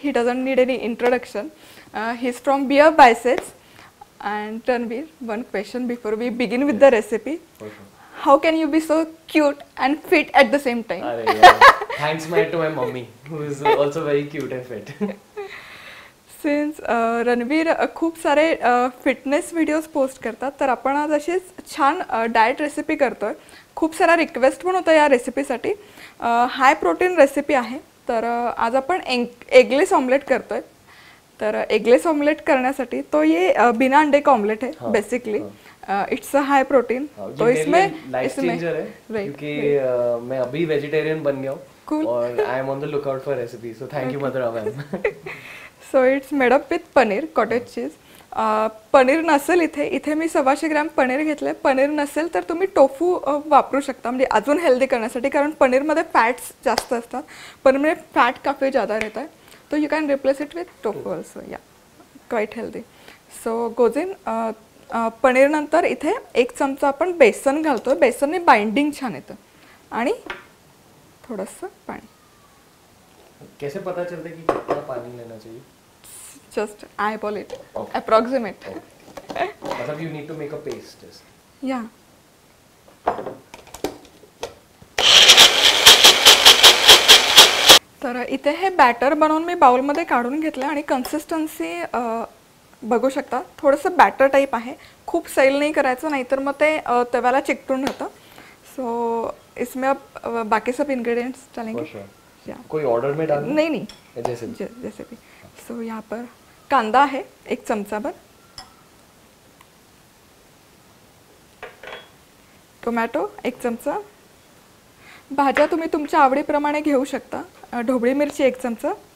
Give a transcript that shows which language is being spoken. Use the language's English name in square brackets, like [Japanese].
[English] He doesn't need any introduction. He's from Beer Biceps. And Ranveer, one question before we begin with the recipe. How can you be so cute and fit at the same time? Thanks to my mommy, who is also very cute and fit. [Marathi] Since Ranveer खूप सारे fitness videos post करतात, तर आपण आज अशीच छान diet recipe करतोय. खूप सारा रिक्वेस्ट पण होता या रेसिपीसाठी. हाय प्रोटीन रेसिपी आहे, तर आज आपण एगलेस ऑमलेट करतोय. तर एगलेस ऑमलेट करण्यासाठी [Hindi] तो ये बिना अंडे का ऑमलेट है basically. [English] It's a high protein. [Hindi] तो इसमें लाइफ चेंजर है क्योंकि मैं अभी वेजिटेरियन बन गया हूँ और [English] I am on the look out for recipe. So thank you Madhura ma'am. So it's made up with paneer, cottage cheese. [Marathi] Paneer नसेल इथे मी 125 ग्रॅम पनीर घेतले. पनीर नसेल तर तुम्ही टोफू वापरू शकता, म्हणजे अजून हेल्दी करण्यासाठी, कारण पनीरमध्ये फॅट्स जास्त असतात. [Hindi] पनीरमध्ये फॅट काफी ज़्यादा रहता है, तो [English] You can replace it with tofu also. Yeah quite healthy. So goes in. [Marathi] Paneer नंतर इथे 1 चमचा आपण बेसन घालतोय. बेसनने बाइंडिंग छान येतं. आणि थोडंसं पाणी. [Hindi] कैसे पता चलता है कि कितना पानी लेना चाहिए? [English] Just eyeball it. Approximate. मतलब you need to make a paste. Yeah. [Marathi] तर इथे हे बॅटर बनवून मी बाउलमध्ये काढून घेतलं आणि कन्सिस्टन्सी बघू शकता. थोडंसं बॅटर टाईप आहे. खूप सैल नाही करायचं, नाहीतर मग ते तव्याला चिकटून राहतं. [Hindi] सो इसमें अब बाकी सब इंग्रेडिएंट्स डालेंगे. कोई ऑर्डर में डालना? नहीं जैसे भी. [Marathi] सो [Hindi] यहाँ पर [Marathi] कांदा आहे 1 चमचा भर. टोमॅटो 1 चमचा. भाज्या तुम्ही तुमच्या आवडीप्रमाणे घेऊ शकता. ढोबळी मिरची 1 चमचा.